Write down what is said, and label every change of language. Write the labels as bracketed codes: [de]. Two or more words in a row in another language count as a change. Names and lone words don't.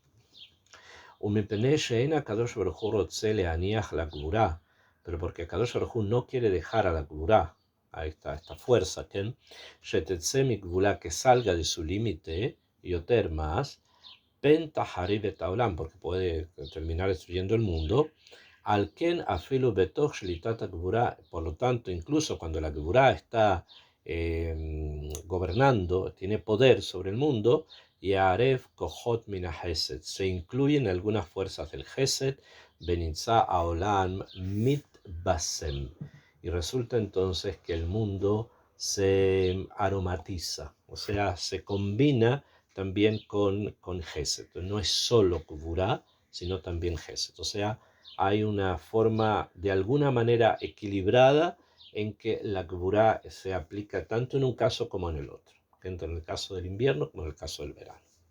[es] Pero porque [he] הקדוש ברוך הוא [es] no quiere dejar a la Gvurá, a esta fuerza, que salga de su límite, yoter más, porque puede terminar destruyendo el mundo. [he] לכן אפילו בתוך שליטת גבורה, [es] por lo tanto, incluso cuando la Gvura está gobernando, tiene poder sobre el mundo, y [he] ערב כוחות מן חסד, [es] se incluyen algunas fuerzas del Hesed, [he] ונמצא העולם מתבסם, [es] y resulta entonces que el mundo se aromatiza, o sea, se combina también con Hesed. No es solo Gvura, sino también Hesed. O sea, hay una forma de alguna manera equilibrada en que la Gvura se aplica tanto en un caso como en el otro, tanto en el caso del invierno como en el caso del verano.